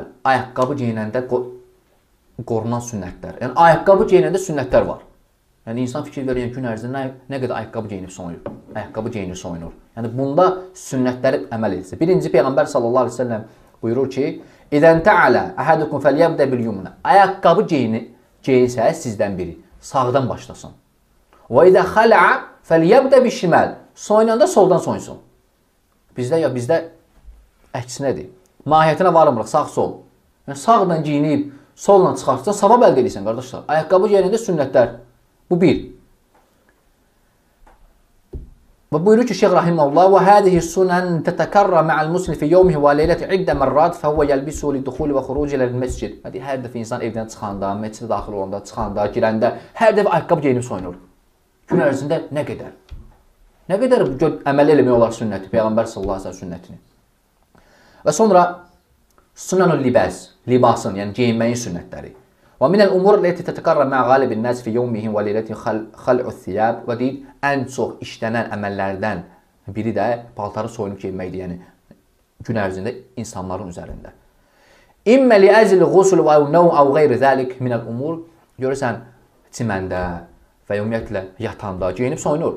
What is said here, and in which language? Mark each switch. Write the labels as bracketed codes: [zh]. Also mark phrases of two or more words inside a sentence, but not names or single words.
[az] Ayaqqabı geyinəndə qorunan sünnətlər. Yəni ayaqqabı geyinəndə sünnətlər var. Yəni insan fikir verir, yəni gün ərzində nə qədər ayaqqabı geyinib soyunur. Ayaqqabı geyinir, soyunur. Yəni bunda sünnətləri əməl etsin. Birinci Peyğəmbər [ar] صلى الله عليه وسلم [az] buyurur ki: [ar] "إذا انتعل أحدكم فليبدأ باليمنى." [az] Ayaqqabı geyinsə sizdən biri sağdan başlasın. [ar] "وإذا خلع فليبدأ بالشمال." [az] Soyunanda soldan soyunsun. Bizdə əksinədir. Mahiyyətinə varmırıq, sağ-sol. Yəni sağdan geyinib, solla çıxartsan, savab əldə edirsən qardaşlar. Ayaqqabı geyinəndə sünnətlər. Bu bir. Və buyurur ki, Şeyx Rahiməhullah: [ar] "وهذه السنن تتكرر مع المسلم في يومه وليلته عدة مرات فهو يلبس للدخول والخروج إلى المسجد." [az] Hadi hər dəfə insan evdən çıxanda, məscidə daxil olanda, çıxanda, girəndə hər dəfə ayaqqabı geyinib soyunur. Gün ərzində nə qədər? Nə qədər əməl eləmək olar sünnəti, Peyğəmbər [ar] صلى الله عليه وسلم [az] sünnətini. Və sonra [ar] سنن اللباس, [az] libasın, yəni geyinməyin sünnətləri. [ar] ومن الأمور التي تتكرر مع غالب الناس في يومهم وليلتهم خلع الثياب. [az] Və deyir, ən çox işlənən əməllərdən biri də paltarı soyunub geyinməkdir, yəni gün ərzində insanların üzərində. [ar] إما لأجل غسل ونوم أو غير ذلك من الأمور. [az] Görürsən, çiməndə və ümumiyyətlə yatanda geyinib soyunur.